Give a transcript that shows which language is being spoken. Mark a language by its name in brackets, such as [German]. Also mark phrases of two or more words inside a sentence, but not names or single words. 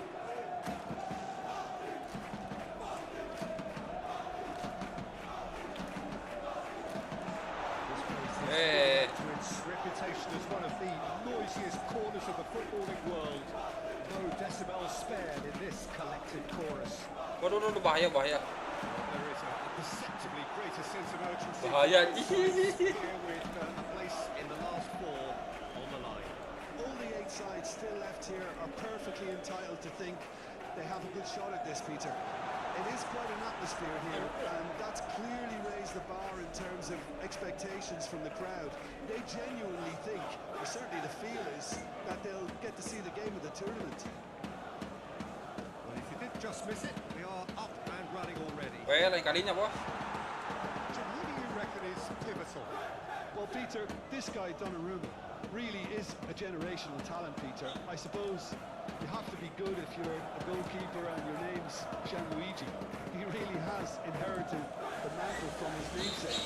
[English] Hey. To its reputation as one of the noisiest corners of the footballing world. No decibels spared in this collective chorus. [Indonesian] Waduh, bahaya. [English] There is a perceptibly greater sense of urgency. [Indonesian] Bahaya. [English] Here with a place in the last four on the line. All the 8 sides still left here are perfectly entitled to think they have a good shot at this, Peter. It is quite an atmosphere here, and that's clearly raised the bar in terms of expectations from the crowd. They genuinely think, or certainly the feel is, that they'll get to see the game of the tournament. Well, if you did just miss it, we are up and running already. [Indonesian] Lain kalinya, Bos. [English] Jim, who do you reckon is pivotal? Well, Peter, this guy Donnarumma really is a generational talent, Peter. I suppose you have to be good if you're a goalkeeper and your name's Gianluigi. He really has inherited the mantle from his namesake.